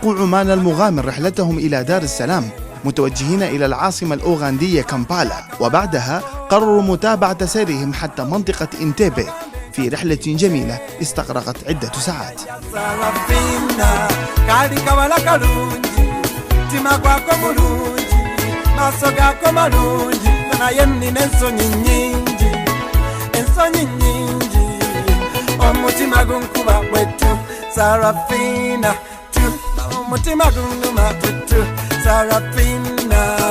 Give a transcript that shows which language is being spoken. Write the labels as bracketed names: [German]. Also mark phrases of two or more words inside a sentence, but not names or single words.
[Arabic] عمان المغامر رحلتهم إلى دار السلام متوجهين إلى العاصمة الأوغندية كامبالا، وبعدها قرروا متابعة سيرهم حتى منطقة إنتيبي في رحلة جميلة استغرقت عدة ساعات. [Ganda] Omutima gunkuba wetu Sarafina tu, omutima gunuma wetu Sarafina.